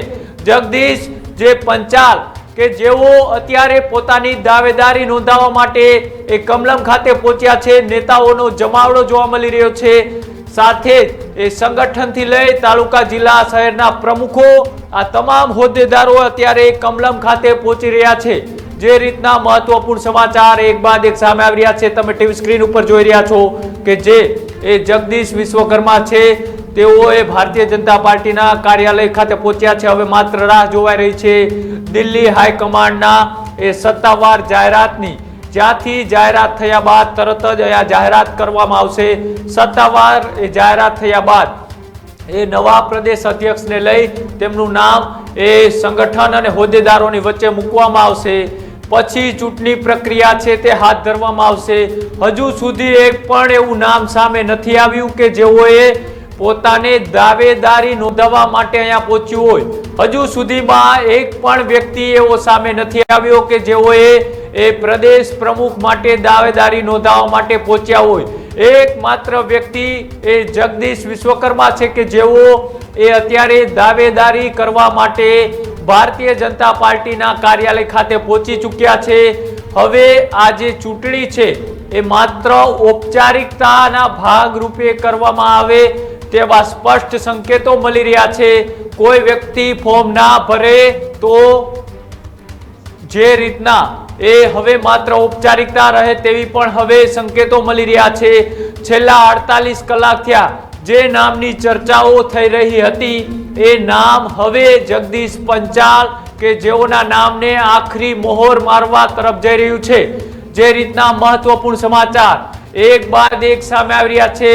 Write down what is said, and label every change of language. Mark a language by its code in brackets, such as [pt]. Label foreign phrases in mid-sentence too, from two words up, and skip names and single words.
[gu] જગદીશ જે પંચાલ કે જેઓ અત્યારે પોતાની દાવેદારી નોંધાવવા માટે કમલમ ખાતે પહોંચ્યા છે. નેતાઓનો જમાવડો જોવા મળી રહ્યો છે. સાથે સંગઠન થી લઈ તાલુકા જિલ્લા શહેરના પ્રમુખો આ તમામ હોદ્દેદારો અત્યારે કમલમ ખાતે પહોંચી રહ્યા છે. જે રીતના મહત્વપૂર્ણ સમાચાર એક બાદ એક સામે આવી રહ્યા છે. તમે ટીવી સ્ક્રીન પર જોઈ રહ્યા છો કે જે જગદીશ વિશ્વકર્મા છે તેઓ ભારતીય જનતા પાર્ટી ના કાર્યાલય ખાતે પહોંચ્યા છે. હવે માત્ર રાહ જોવાઈ રહી છે દિલ્હી હાઈકમાન્ડના સત્તાવાર જાહેરાતની. જ્યાંથી જાહેરાત થયા બાદ તરત જ આ જાહેરાત કરવામાં આવશે. સત્તાવાર જાહેરાત થયા બાદ નવા પ્રદેશ અધ્યક્ષ ને લઈ તેમનું નામ સંગઠન અને હોદ્દેદારોની વચ્ચે મૂકવામાં આવશે. પછી ચૂંટણી પ્રક્રિયા છે તે હાથ ધરવામાં આવશે. હજુ સુધી એક પણ એવું નામ સામે નથી આવ્યું કે જેઓએ પોતાને દાવેદારી નોંધાવવા માટે અહીંયા પહોંચ્યું હોય. હજુ સુધીમાં એક પણ વ્યક્તિ એવો સામે નથી આવ્યો કે જેઓએ પ્રદેશ પ્રમુખ માટે દાવેદારી નોંધાવવા માટે પહોંચ્યા હોય. એકમાત્ર વ્યક્તિ જગદીશ વિશ્વકર્મા છે કે જેઓ અત્યારે દાવેદારી કરવા માટે ભારતીય જનતા પાર્ટી ના કાર્યાલય ખાતે પહોંચી ચુક્યા છે. હવે આ જે ચૂંટણી છે એ માત્ર ઔપચારિકતાના ભાગ રૂપે કરવામાં આવે તેવા સ્પષ્ટ સંકેતો મળી રહ્યા છે. કોઈ વ્યક્તિ ફોર્મ ના ભરે તો જે રીતના હવે માત્ર ઔપચારિકતા રહે તેવી પણ હવે સંકેતો મળી રહ્યા છે. છેલ્લા 48 કલાક થયા જે નામની ચર્ચાઓ થઈ રહી હતી એ નામ હવે જગદીશ પંચાલ કે જેઓના નામને આખરી મોહર મારવા તરફ જઈ રહ્યું છે. જે રીતના મહત્વપૂર્ણ સમાચાર એક બાદ એક સામે આવી રહ્યા છે.